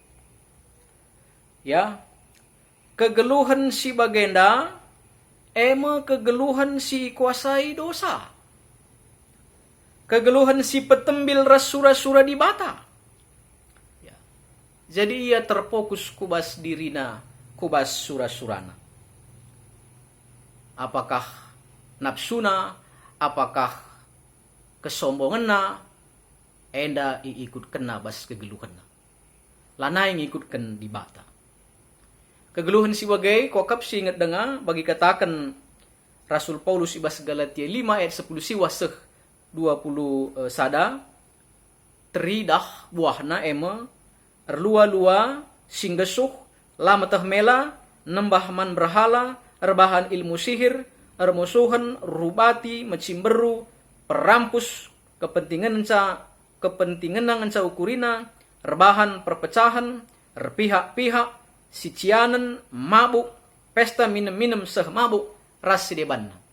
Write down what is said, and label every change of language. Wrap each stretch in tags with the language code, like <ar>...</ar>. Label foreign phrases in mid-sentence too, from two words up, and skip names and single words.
<btx>Ya, kegeluhan si bagenda, kegeluhan si kuasai dosa. Kegeluhan si petembil ras sura-sura di bata. Ya. Jadi ia terfokus kubas dirina, kubas sura-surana. Apakah nafsuna, apakah kesombonganna, enda ikut kena bas kegeluhanna.</btx> <id>Lana yang ikutkan</id> <btx>di bata. Kegeluhan si bagai kokap si ingat dengar bagi katakan Rasul Paulus ibas Galatia 5 ayat 10 siwah seh 20 sada teridah buahna erlua-lua singgesuh lamatah mela nembah man berhala erbahan ilmu sihir ermusuhan rubati macimberu perampus kepentingan enca ukurina erbahan perpecahan erpihak-pihak sicianan, mabuk,</btx> <id>pesta minum-minum</id> <btx>seh mabuk ras sideban.</btx>